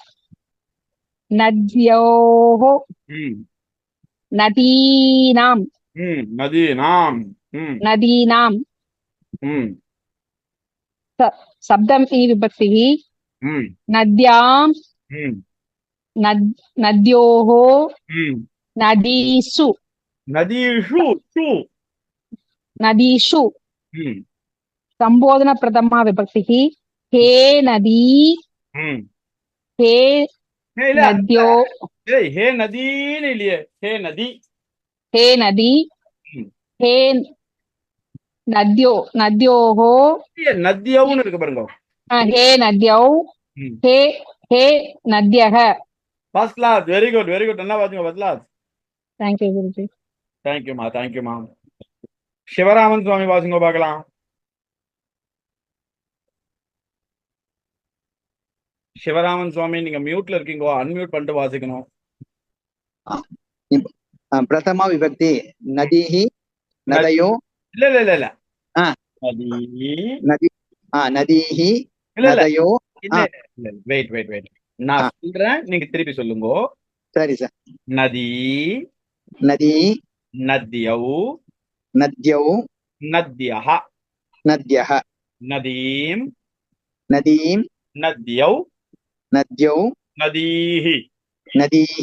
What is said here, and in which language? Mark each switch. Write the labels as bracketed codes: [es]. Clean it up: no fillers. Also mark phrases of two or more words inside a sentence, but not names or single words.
[sa] नद्योः नदीनां नदीनां सप्तमी विभक्तिः नद्यां नद्योः नदीषु नदीषु संबोधन प्रथमा विभक्तिः हे नदी हे नद्यो [ta] ஹே நதின்னு இல்லையே [sa] हे नदी हे नदी हे नद्योः [ta] நத்யௌன்னு இருக்கு பாருங்க [sa] हे नद्यौ हे नद्यः [en] first class very good [ta] என்ன பாத்தீங்க [en] first class thank you guruji [ta] தேங்க்யூமா சிவராமன் சுவாமி வாசிங்க பார்க்கலாம் சிவராமன் சுவாமி நீங்க மியூட்ல இருக்கீங்க அன்மியூட் பண்ணிட்டு வாசிக்கணும் [sa] प्रथमा विभक्ति नदीः नदयो [ta] இல்ல நதி [sa] नदी नदीः [ta] இல்ல [sa] नदयो [ta] வெயிட் நான் சொல்றேன் நீங்க திருப்பி சொல்லுங்க [en] sorry sir [sa] நதி नदी நத்யௌ नद्यौ நத்யः नद्यः நதீம் नदीं நத்யௌ नद्यौ நதீः नदीः